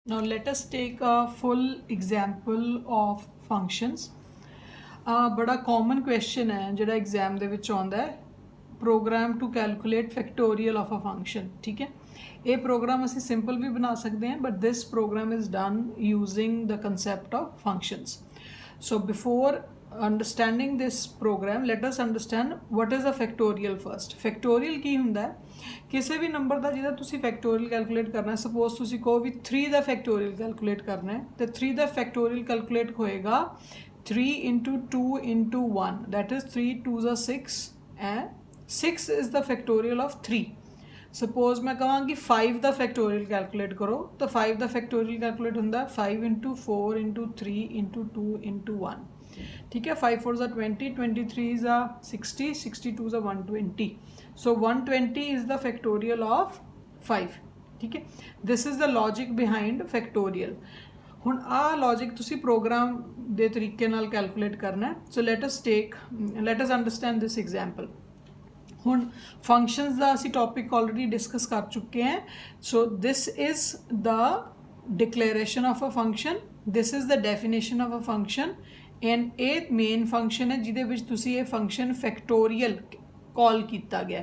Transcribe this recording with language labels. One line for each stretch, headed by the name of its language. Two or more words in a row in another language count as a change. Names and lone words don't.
English: Now let us take a full example of functions. बड़ा common question है
Punjabi: ਜਿਹੜਾ exam ਦੇ ਵਿੱਚ ਆਉਂਦਾ ਹੈ
English: program to calculate factorial of a function.
Hindi: ठीक है, ये program ਅਸੀਂ simple भी बना सकते हैं,
English: but this program is done using the concept of functions. So before understanding this program, let us understand what is a factorial first.
Punjabi: Factorial ਕੀ ਹੁੰਦਾ ਹੈ? ਕਿਸੇ ਵੀ ਨੰਬਰ ਦਾ ਜਿਹਦਾ ਤੁਸੀਂ
English: factorial calculate
Punjabi: ਕਰਨਾ ਹੈ, ਸਪੋਜ਼ ਤੁਸੀਂ ਕਹੋ ਵੀ 3 ਦਾ
English: factorial calculate
Punjabi: ਕਰਨਾ ਹੈ, ਤੇ 3 ਦਾ
English: factorial calculate
Punjabi: ਹੋਏਗਾ
English: 3 into 2 into 1, that is 3 2s are 6 and 6 is the factorial of 3.
Punjabi: ਸਪੋਜ਼ ਮੈਂ ਕਹਾਂਗੀ 5 ਦਾ
English: factorial calculate
Punjabi: ਕਰੋ, ਤਾਂ 5 ਦਾ
English: factorial calculate
Punjabi: ਹੁੰਦਾ
English: 5 into 4 into 3 into 2 into 1.
Hindi: ठीक है,
English: 5 4s are 20, 23s are 60, 62s are 120. So 120 is the factorial of 5.
Hindi: ठीक है,
English: this is the logic behind factorial.
Punjabi: ਹੁਣ ਆਹ ਲੌਜਿਕ ਤੁਸੀਂ ਪ੍ਰੋਗਰਾਮ ਦੇ ਤਰੀਕੇ ਨਾਲ ਕੈਲਕੂਲੇਟ ਕਰਨਾ ਹੈ.
English: so let us understand this example.
Punjabi: ਹੁਣ ਫੰਕਸ਼ਨਸ ਦਾ ਅਸੀਂ
English: topic already discuss
Punjabi: ਕਰ ਚੁੱਕੇ ਹਾਂ.
English: so this is the declaration of a function, this is the definition of a function, and
Punjabi: ਇਹ
English: main function
Punjabi: ਹੈ ਜਿਹਦੇ ਵਿੱਚ ਤੁਸੀਂ ਇਹ
English: function factorial call
Punjabi: ਕੀਤਾ ਗਿਆ.